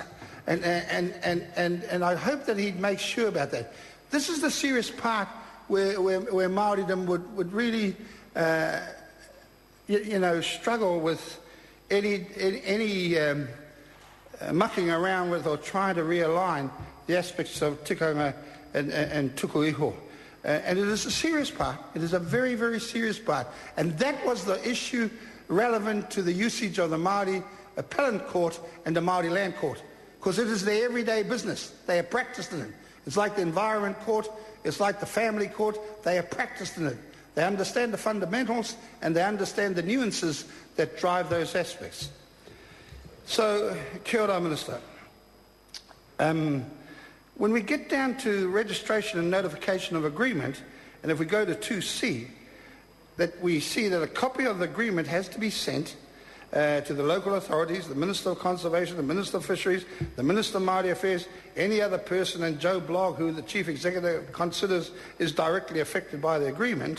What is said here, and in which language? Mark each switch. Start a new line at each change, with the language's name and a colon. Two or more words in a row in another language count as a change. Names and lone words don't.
English: And I hope that he'd make sure about that. This is the serious part where Māoridom would really, struggle with any mucking around with or trying to realign the aspects of tikanga and
Māori: tuku iho.
English: And it is a serious part. It is a very, very serious part. And that was the issue relevant to the usage of the Māori Appellant Court and the Māori Land Court, because it is their everyday business. They have practiced in it. It's like the Environment Court, it's like the Family Court. They have practiced in it. They understand the fundamentals and they understand the nuances that drive those aspects. So,
Māori: kia ora,
English: Minister. When we get down to registration and notification of agreement, and if we go to 2C, that we see that a copy of the agreement has to be sent to the local authorities, the Minister of Conservation, the Minister of Fisheries, the Minister of Māori Affairs, any other person, and Joe Blogg, who the Chief Executive considers is directly affected by the agreement.